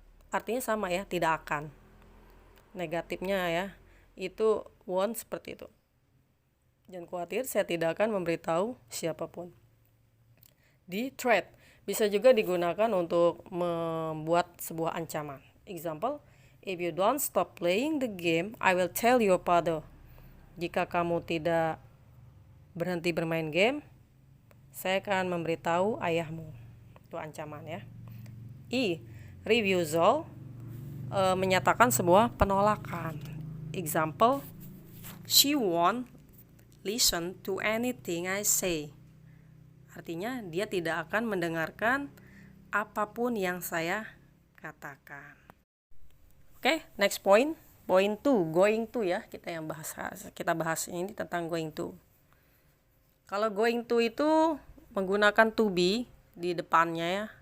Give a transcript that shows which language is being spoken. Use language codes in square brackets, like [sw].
[id] Artinya sama ya, tidak akan. Negatifnya ya, itu won't seperti itu. Jangan khawatir, saya tidak akan memberitahu siapapun. Di threat, bisa juga digunakan untuk membuat sebuah ancaman. [en] Example, if you don't stop playing the game, I will tell your father. [id] Jika kamu tidak berhenti bermain game, saya akan memberitahu ayahmu. Itu ancaman ya. E, refusal, menyatakan sebuah penolakan. [en] Example, she won't listen to anything I say. [id] Artinya dia tidak akan mendengarkan apapun yang saya katakan. Oke, next point. Point 2, going to ya. Kita bahas ini tentang going to. Kalau going to itu menggunakan to be di depannya ya.